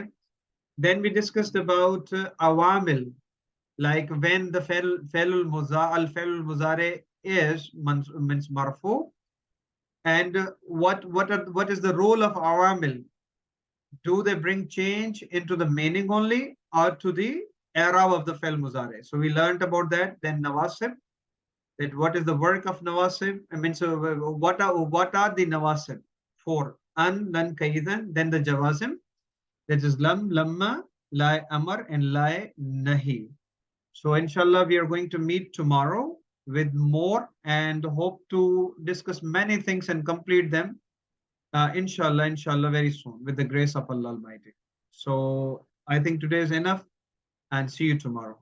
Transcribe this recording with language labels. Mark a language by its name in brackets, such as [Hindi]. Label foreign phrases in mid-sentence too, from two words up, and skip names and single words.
[English] Then we discussed about Awamil, like when the [Arabic] فعل مضارع [English] is means marfu, and what is the role of awamil? Do they bring change into the meaning only or to the era of the [Arabic] فعل مضارع? [English] So we learned about that. Then nawasib, that what is the work of nawasib? I mean, so what are the nawasib? Four: [Arabic] أن، لن، كي إذن. [English] Then the jawazim, that is [Arabic] لم، لما، لا، أمر, [English] and [Arabic] لا، ناهي. [English] So inshallah, we are going to meet tomorrow with more and hope to discuss many things and complete them. Inshallah, very soon with the grace of Allah Almighty. So I think today is enough, and see you tomorrow.